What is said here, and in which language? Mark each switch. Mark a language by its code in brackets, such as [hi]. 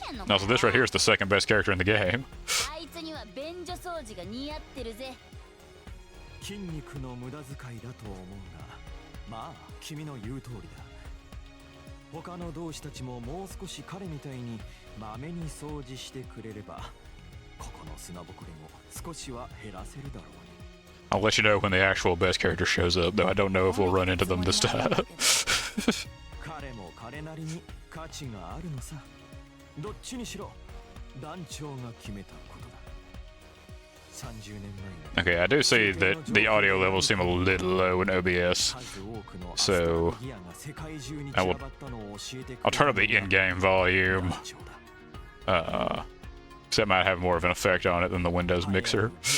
[en] Also, this right here is the second best character in the game. [ja] 筋肉の無駄遣いだと思うが、まあ君の言う通りだ。他の同志たちももう少し彼みたいにまめに掃除してくれれば、ここの砂ぼこりも少しは減らせるだろう。 [en] I'll let you know when the actual best character shows up, though I don't know if we'll run into them this time. [ja] 彼も彼なりに価値があるのさ。どっちにしろ団長が決めたことだ。 30年前に [en] Okay, I do see that the audio levels seem a little low in OBS, so I'll turn up the in-game volume. So that might have more of an effect on it than the Windows mixer.